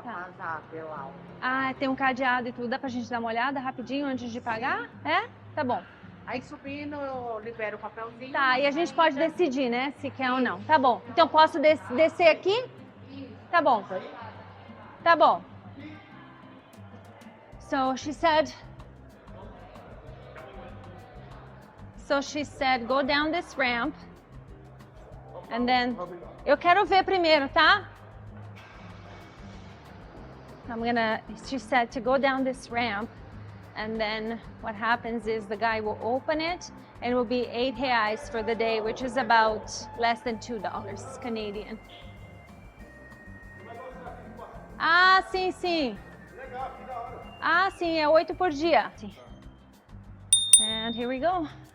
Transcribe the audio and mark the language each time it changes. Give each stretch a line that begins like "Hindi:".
Portuguese: rapaz abre lá. Ah, tem um cadeado e tudo. Dá pra gente dar uma olhada rapidinho antes de pagar? É? Tá bom. Aí subindo eu libero o papelzinho. Tá, e a gente pode decidir, né? Se quer ou não. Tá bom. Então posso descer aqui? Tá bom. Tá bom.
English: So she said, go down this ramp. And then,
Portuguese: eu quero ver primeiro, tá?
English: She said to go down this ramp. And then what happens is the guy will open it and it will be R$ 8 for the day, which is about less than $2 Canadian.
Portuguese: Ah, sim, sim. Ah, sim, é 8 por dia.
English: And here we go.